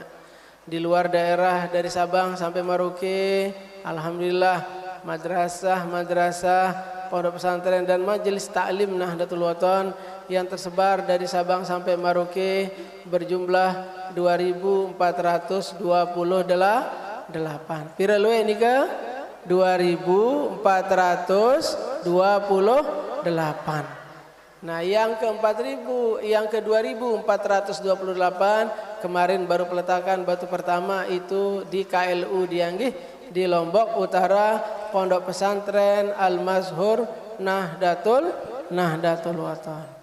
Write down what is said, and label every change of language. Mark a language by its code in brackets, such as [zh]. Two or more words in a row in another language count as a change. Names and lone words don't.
[id] Di luar daerah dari Sabang sampai Merauke, alhamdulillah madrasah, pondok pesantren dan majelis taklim Nahdlatul Wathon yang tersebar dari Sabang sampai Merauke berjumlah 2.428. [sas] Pira luwe nika? 2.428. [id] Nah, yang ke 2.428 kemarin baru peletakan batu pertama itu di KLU Dianggih di Lombok Utara, Pondok Pesantren Al-Mazhur Nahdlatul Wathon.